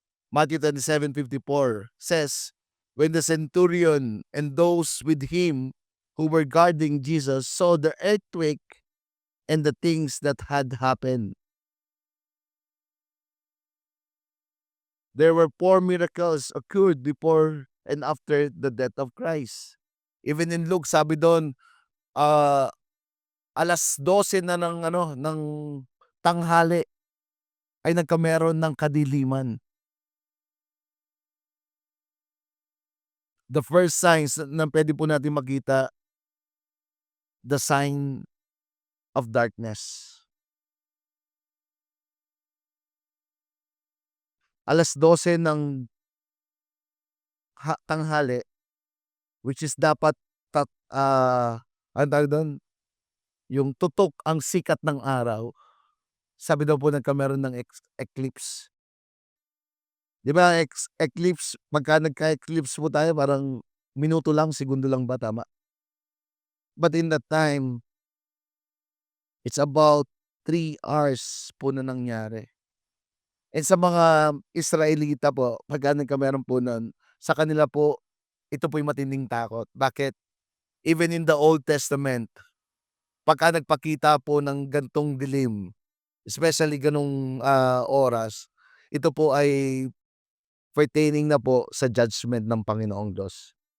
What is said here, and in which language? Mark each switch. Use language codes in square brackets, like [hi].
[en] Matthew 27:54 says, "When the centurion and those with him who were guarding Jesus saw the earthquake and the things that had happened." There were 4 miracles occurred before and after the death of Christ. Even in Luke, [tl] sabi doon, ah, 12:00 na ng ano, ng tanghali ay nagkameron ng kadiliman. [en] The first signs [tl] na puwede po natin makita, [en] the sign of darkness. [tl] 12:00 ng tanghali, [en] which is [tl] dapat anong tawag dun, yung tutok ang sikat ng araw, sabi daw po nagkameron ng eclipse. 'Di ba eclipse, pagka nagka-eclipse po tayo parang minuto lang, segundo lang ba, tama? [en] But in that time, it's about 3 hours po na nangyari. [tl] And sa mga Israelita po, pagka nagkameron po nun, sa kanila po, ito po'y matinding takot. Bakit? [en] Even in the Old Testament, [tl] pagka nagpakita po ng gan'tong dilim, especially gano'ng, oras, ito po ay pertaining na po sa judgment ng Panginoong Diyos.